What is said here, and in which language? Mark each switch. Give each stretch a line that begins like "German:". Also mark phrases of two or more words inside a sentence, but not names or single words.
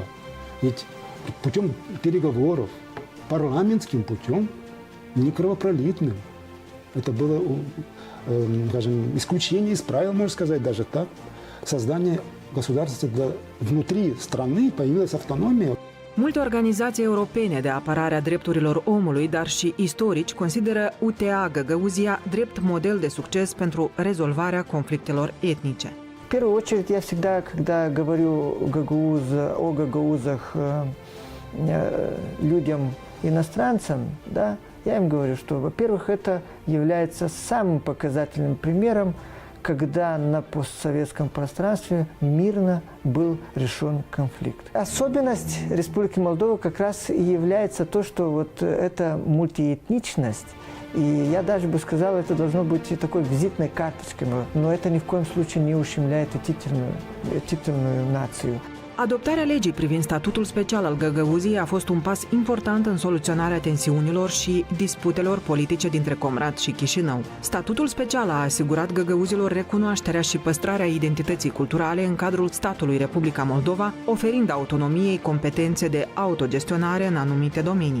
Russian: Ведь путем переговоров, парламентским путем, не кровопролитным, это было, скажем, исключение из правил, можно сказать, даже так, создание государства внутри страны, появилась автономия.
Romanian: Multe organizații europene de apărare a drepturilor omului, dar și istorici, consideră UTA Găgăuzia drept model de succes pentru rezolvarea conflictelor etnice.
Russian: В первую очередь, я всегда, когда говорю о гагаузах людям, иностранцам, да, я им говорю, что, во-первых, это является самым показательным примером, когда на постсоветском пространстве мирно был решен конфликт. Особенность Республики Молдова как раз и является то, что вот эта мультиэтничность, и я даже бы сказал, это должно быть такой визитной карточкой, но это ни в коем случае не ущемляет титульную нацию.
Romanian: Adoptarea legii privind statutul special al Găgăuziei a fost un pas important în soluționarea tensiunilor și disputelor politice dintre Comrat și Chișinău. Statutul special a asigurat găgăuzilor recunoașterea și păstrarea identității culturale în cadrul statului Republica Moldova, oferind autonomiei competențe de autogestionare în anumite domenii.